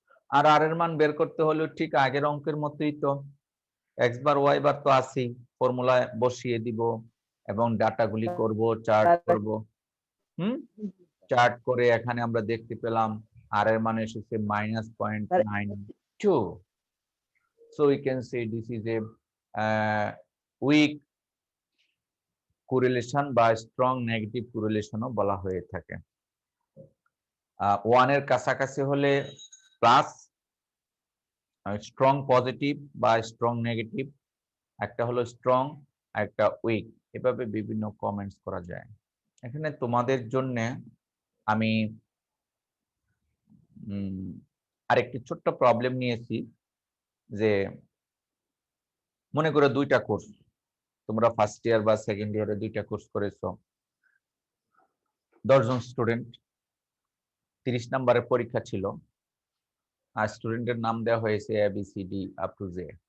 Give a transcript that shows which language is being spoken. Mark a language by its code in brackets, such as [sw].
[bn] আর আর এর মান বের করতে হলে ঠিক আগের অঙ্কের মতোই তো, এক্স বার ওয়াই বার তো আছেই, ফর্মুলায় বসিয়ে দিব এবং ডাটাগুলি করব, চার্ট করব। চার্ট করে এখানে আমরা দেখতে পেলাম আর এর মান এসেছে -0.92। [en] So we can say this is a weak correlation [bn] বা স্ট্রং নেগেটিভ কোরিলেশনও বলা হয়ে থাকে। 1 এর কাছাকাছি হলে প্লাস, স্ট্রং পজিটিভ বা স্ট্রং নেগেটিভ, একটা হলো স্ট্রং আর একটা উইক, এভাবে বিভিন্ন কমেন্টস করা যায়। এখানে তোমাদের জন্য আমি আরেকটি ছোট্ট প্রবলেম নিয়েছি, যে মনে করো 2টা কোর্স, তোমরা ফার্স্ট ইয়ার বা সেকেন্ড ইয়ারে 2টা কোর্স করেছো, 10 জন স্টুডেন্ট, 30 নম্বরের পরীক্ষা ছিল, আর স্টুডেন্টের নাম দেওয়া হয়েছে ABCD আপ টু Z।